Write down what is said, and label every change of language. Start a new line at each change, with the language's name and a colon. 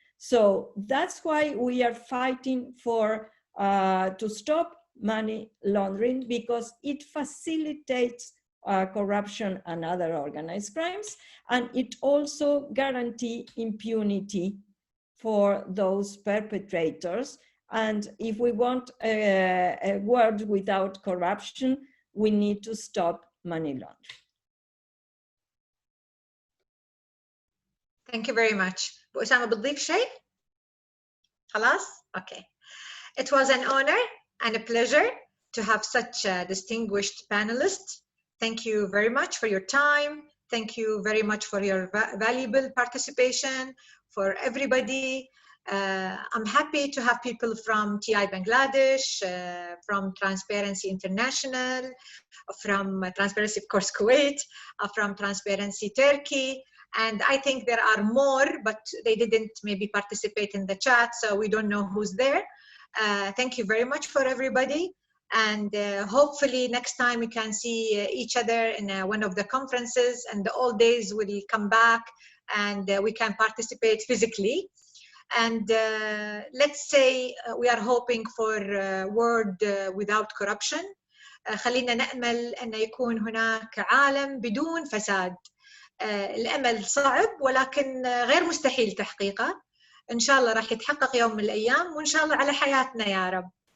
English: So that's why we are fighting for to stop money laundering, because it facilitates corruption and other organized crimes, and it also guarantees impunity for those perpetrators. And if we want a world without corruption, we need to stop money laundering. Thank you very much.
Arabic: أسامة بتضيف شيء؟ خلاص؟ Okay.
English: It was an honor and a pleasure to have such a distinguished panelist. Thank you very much for your time. Thank you very much for your valuable participation. For everybody, I'm happy to have people from TI Bangladesh, from Transparency International, from Transparency, of course, Kuwait, from Transparency Turkey. And I think there are more, but they didn't maybe participate in the chat, so we don't know who's there. Thank you very much for everybody. And hopefully next time we can see each other in one of the conferences, and the old days will come back and we can participate physically. And let's say we are hoping for a world without corruption.
Arabic: خلينا نأمل أن يكون هناك عالم بدون فساد. الأمل صعب ولكن غير مستحيل تحقيقه. إن شاء الله راح يتحقق يوم من الأيام، وإن شاء الله على حياتنا يا رب.